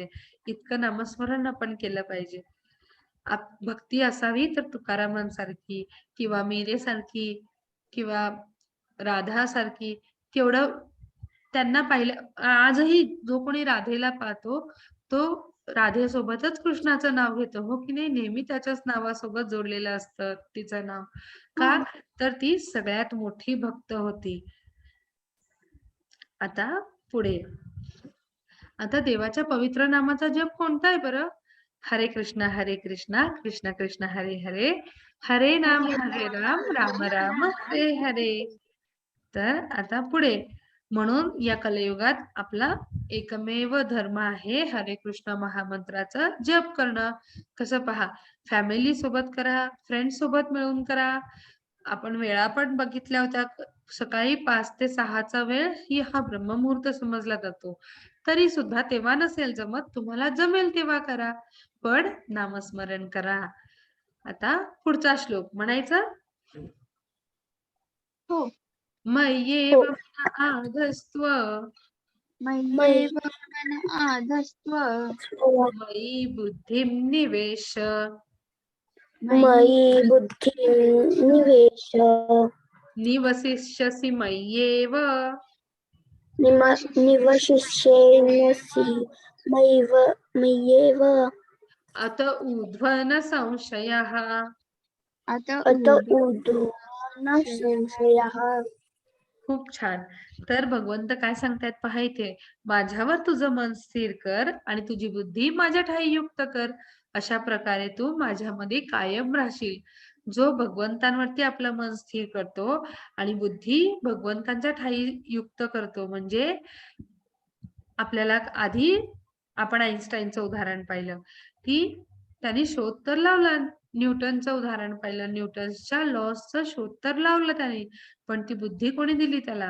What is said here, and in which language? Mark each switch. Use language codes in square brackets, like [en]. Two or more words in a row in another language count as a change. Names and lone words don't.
[mr] इतकं नामस्मरण आपण केलं पाहिजे. भक्ती असावी तर तुकारामांसारखी किंवा मीरेसारखी किंवा राधासारखी केवढं त्यांना पाहिलं आजही जो कोणी राधेला पाहतो तो राधेसोबतच कृष्णाचं नाव घेतो हो की नाही नेहमी त्याच्याच नावासोबत जोडलेलं असतं तिचं नाव का तर ती सगळ्यात मोठी भक्त होती. आता पुढे आता देवाच्या पवित्र नामाचा जप कोणता आहे बरं? हरे कृष्णा कृष्ण कृष्ण हरे हरे हरे राम राम राम हरे हरे. तर आता पुढे म्हणून या कलियुगात आपला एकमेव धर्म आहे हरे कृष्ण महामंत्राचा जप करणं. कसं पहा फॅमिली सोबत करा, फ्रेंड सोबत मिळून करा. आपण वेळा पण बघितल्या होत्या सकाळी 5 ते 6चा वेळ ही हा ब्रह्ममुहूर्त समजला जातो. तरी सुद्धा तेव्हा नसेल जमत तुम्हाला जमेल तेव्हा करा पण नामस्मरण करा. आता पुढचा श्लोक म्हणायचा हो. [sa] मय्येव मन आधस्त्व मय्येव मन आधस्त्व मयि बुद्धिं निवेश मयि बुद्धिं निवेश निवसिष्यसि मय्येव निवशिष्यसि मय्येव अत ऊर्ध्वः संशयः. अत अत ऊर्ध्वः संशयः. [mr] खूप छान. तर भगवंत काय सांगतायत पहा इथे माझ्यावर तुझं मन स्थिर कर आणि तुझी बुद्धी माझ्या ठायी युक्त कर. अशा प्रकारे तू माझ्यामध्ये कायम राहशील. जो भगवंतांवरती आपलं मन स्थिर करतो आणि बुद्धी भगवंतांच्या ठायी युक्त करतो म्हणजे आपल्याला आधी आपण आईन्स्टाईनचं उदाहरण पाहिलं की त्यांनी शोध तर लावला न्यूटनचं उदाहरण पाहिलं न्यूटनच्या लॉसचा शोध तर लावला त्याने पण ती बुद्धी कोणी दिली त्याला?